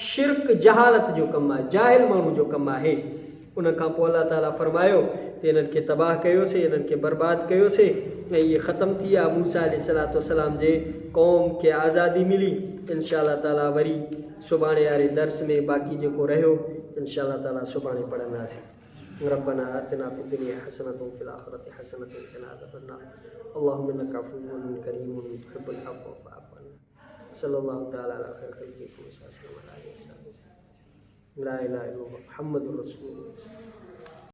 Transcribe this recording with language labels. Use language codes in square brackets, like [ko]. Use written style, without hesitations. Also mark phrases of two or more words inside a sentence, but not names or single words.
[sd] शिरक जहालत जो कमु आहे, जाहिल माण्हू जो कमु आहे। उन खां पोइ अलाह ताला फरमायो त इन्हनि खे तबाह कयोसीं, इन्हनि खे बर्बादु कयोसीं ऐं इहे ख़तमु थी विया। मूसा [ar] عليه الصلاة والسلام [sd] जे क़ौम खे आज़ादी मिली। [ar] إن شاء الله تعالى [sd] वरी सुभाणे वारे दर्स में बाक़ी जेको रहियो [ar] إن شاء الله تعالى [sd] सुभाणे पढ़ंदासीं। [ar] ربنا آتنا في الدنيا حسنة وفي الآخرة حسنة وقنا عذاب النار. اللهم إنك عفو كريم تحب العفو فاعف عنا. صلى الله تعالى على خير خلقه لا إله إلا الله محمد رسول الله.